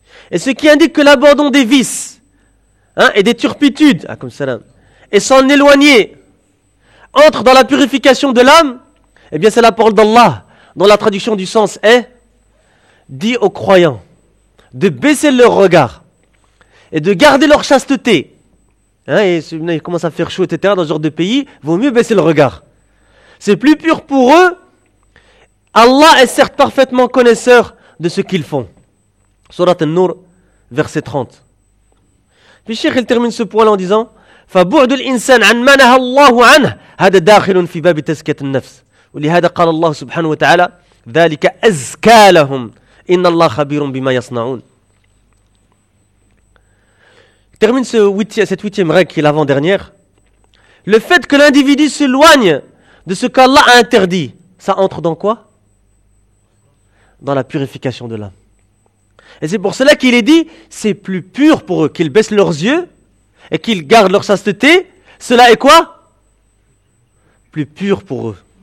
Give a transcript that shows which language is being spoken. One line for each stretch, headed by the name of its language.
French: Et ce qui indique que l'abandon des vices et des turpitudes et s'en éloigner entre dans la purification de l'âme, eh bien c'est la parole d'Allah dont la traduction du sens est dit aux croyants de baisser leur regard et de garder leur chasteté. Et il commence à faire chaud, etc. Dans ce genre de pays, vaut mieux baisser le regard. C'est plus pur pour eux. Allah est certes parfaitement connaisseur de ce qu'ils font. Surat An-Nur, verset 30. Puis Cheikh, il termine ce point-là en disant
Arabic: « فَبُعْدُ الْإِنسَانِ عَنْ مَنَهَا اللَّهُ عَنْهُ هَذَا دَاخِلٌ فِي بَابِ تَزْكِيَةِ النَّفْسِ وَلِهَذَا قَالَ اللَّهُ سُبْحَانَهُ وَتَعَالَى ذلك أزكى لهم إن الله خبير بما يصنعون.
French: Termine cette huitième règle qui est l'avant-dernière. Le fait que l'individu s'éloigne de ce qu'Allah a interdit, ça entre dans quoi? Dans la purification de l'âme. Et c'est pour cela qu'il est dit, c'est plus pur pour eux qu'ils baissent leurs yeux et qu'ils gardent leur chasteté. Cela est quoi? Plus pur pour eux.